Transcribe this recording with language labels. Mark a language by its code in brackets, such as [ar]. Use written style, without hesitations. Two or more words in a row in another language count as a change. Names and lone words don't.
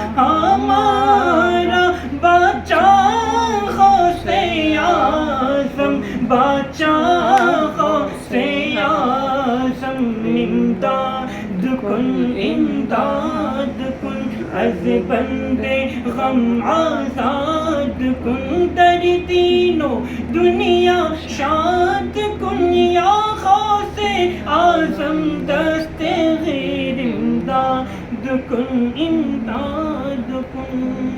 [ur] ہمارا بچا غوث اعظم بچا غوث اعظم [fa] امداد کن امداد کن از بندے غم آزاد کن در دین و دنیا شاد کن یا غوث اعظم دستگیر امداد کن امداد کن